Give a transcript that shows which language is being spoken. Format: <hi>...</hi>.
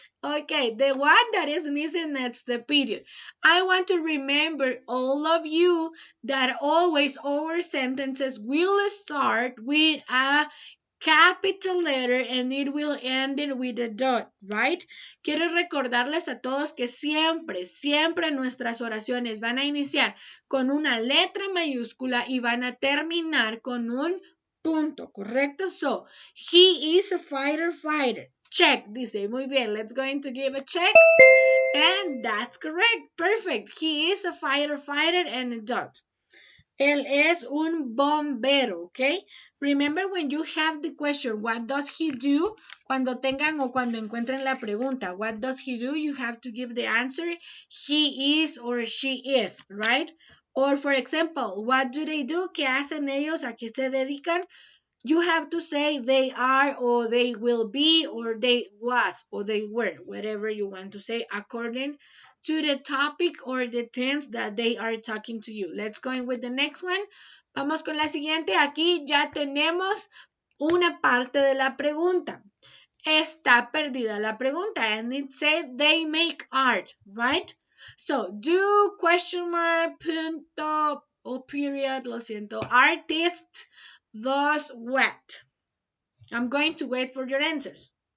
<en>Okay, the one that is missing, that's the period. I want to remember all of you that always our sentences will start with a capital letter and it will end with a dot, right?</en> <es>Quiero recordarles a todos que siempre nuestras oraciones van a iniciar con una letra mayúscula y van a terminar con un punto, ¿correcto?</es> <en>So, he is a firefighter. Check,</en> <es>dice. Muy bien,</es> <en>let's going to give a check. And that's correct. Perfect. He is a fighter and a dog.</en> <es>Él es un bombero,</es> <en>¿ok? Remember when you have the question, what does he do?</en> <es>Cuando tengan o cuando encuentren la pregunta,</es> <en>what does he do? You have to give the answer, he is or she is, right? Or for example, what do they do?</en> <es>¿Qué hacen ellos? ¿A qué se dedican?</es> <en>You have to say they are or they will be or they was or they were, whatever you want to say according to the topic or the tense that they are talking to you. Let's go in with the next one.</en> <es>Vamos con la siguiente. Aquí ya tenemos una parte de la pregunta. Está perdida la pregunta</es> <en>and it said they make art, right? So, do question mark, punto o period,</en> <es>lo siento,</es> <en>artist does what? I'm going to wait for your answers.</en>